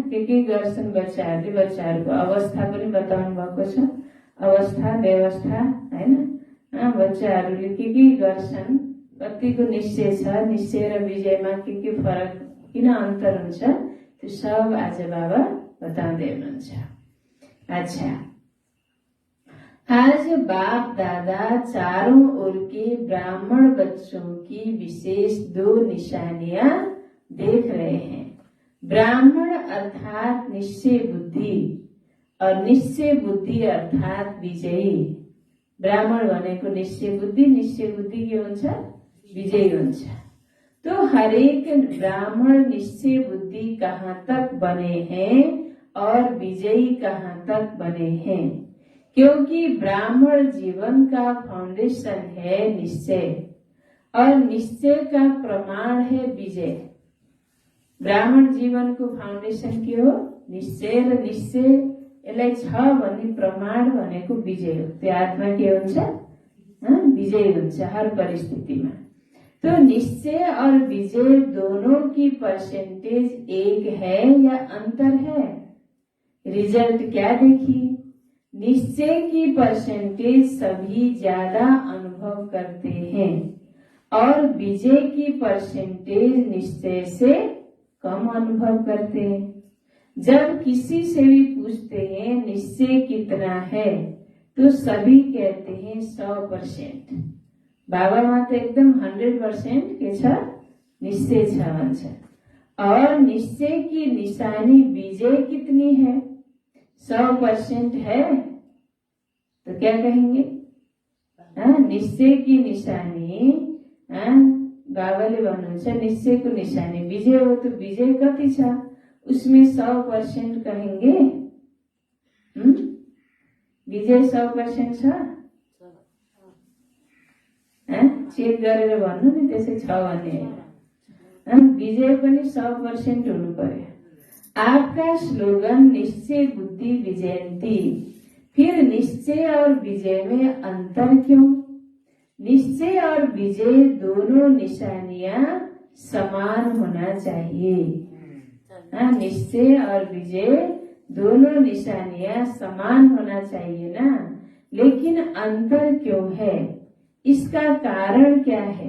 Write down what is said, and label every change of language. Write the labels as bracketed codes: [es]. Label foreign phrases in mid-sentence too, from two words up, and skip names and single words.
[ne] के गर्छन् बच्चाहरूले, बच्चाहरूको अवस्था पनि बताउनु भएको छ, अवस्था व्यवस्था हैन। बच्चाहरूले के गर्छन्, कतिको निश्चय छ, निश्चय र विजयमा के फरक, किन अन्तर हुन्छ, त्यो सब आज बाबा बताउँदै हुनुहुन्छ। [hi] अच्छा, आज बाप दादा चारों ओर के ब्राह्मण बच्चों की विशेष 2 निशानियां देख रहे हैं। ब्राह्मण अर्थात निश्चय बुद्धि और निश्चय बुद्धि अर्थात विजयी। [ne] ब्राह्मण भनेको निश्चय बुद्धि के हुन्छ, विजयी हुन्छ। [hi] तो हरेक ब्राह्मण निश्चय बुद्धि कहाँ तक बने हैं और विजयी कहाँ तक बने हैं, क्योंकि ब्राह्मण जीवन का फाउंडेशन है निश्चय और निश्चय का प्रमाण है विजय। [ne] ब्राह्मण जीवन को फाउंडेशन के हो निश्चय, र निश्चय यसलाई छ भन्ने प्रमाण भनेको विजय हो। त्यो आत्मा के हुन्छ, विजय हुन्छ हर परिस्थितिमा। [hi] तो निश्चय और विजय दोनों की परसेंटेज एक है या अंतर है? रिजल्ट क्या देखिए, निश्चय की परसेंटेज सभी ज्यादा अनुभव करते हैं और विजय की परसेंटेज निश्चय से कम अनुभव करते हैं। जब किसी से भी पूछते हैं निश्चय कितना है, तो सभी कहते हैं 100%। [ne] बाबामा त एकदम 100% के छ, निश्चय छ भन्छ। [hi] और निश्चय की निशानी विजय कितनी है? 100% है तो क्या कहेंगे? निश्चय की निशानी, [ne] बाबाले भन्नुहुन्छ निश्चयको निशानी विजय हो, तो विजय कति छ, [hi] उसमें 100% कहेंगे? [ne] विजय 100% छ? चेक गरेर भन्नु नि, त्यसै छ भन्ने। विजय पनि 100% हुनु पर्यो। [hi] आपका स्लोगन निश्चय बुद्धि विजयंती, फिर निश्चय और विजय में अंतर क्यों? निश्चय और विजय दोनों निशानियां समान होना चाहिए। निश्चय और विजय दोनों निशानियां समान होना चाहिए ना, लेकिन अंतर क्यों है, इसका कारण क्या है?